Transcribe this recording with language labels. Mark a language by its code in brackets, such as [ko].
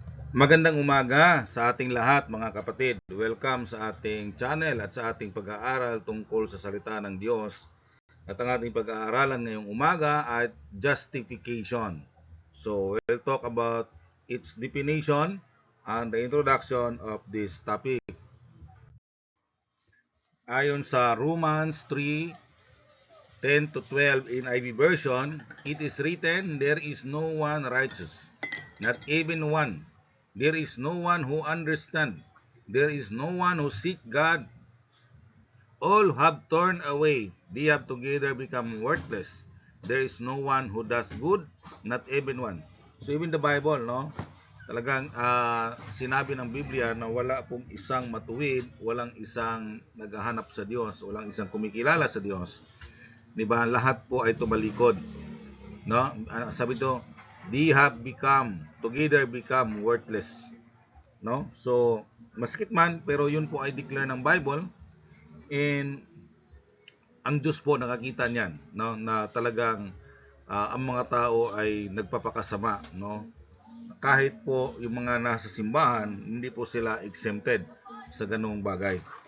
[tl] Magandang umaga sa ating lahat mga kapatid. Welcome sa ating channel at sa ating pag-aaral tungkol sa salita ng Diyos. At ang ating pag-aaralan ngayong umaga ay justification. [en] So we'll talk about its definition and the introduction of this topic. [tl] Ayon sa [en] Romans 3:10 to 12 in NIV version, it is written, "There is no one righteous, not even one. There is no one who understands. There is no one who seeks God. All have turned away. They have together become worthless. There is no one who does good, not even one." So even the Bible, no? [tl] Talagang sinabi ng Biblia na wala pong isang matuwid, walang isang naghahanap sa Diyos, walang isang kumikilala sa Diyos. 'Di ba? Lahat po ay tumalikod, no? Sabi to, [en] they have together become worthless. [tl] No? So, maskit man, pero yun po ay declare ng Bible, and ang Diyos po nakakita niyan, no? Na talagang ang mga tao ay nagpapakasama, no? Kahit po yung mga nasa simbahan, hindi po sila exempted sa ganung bagay.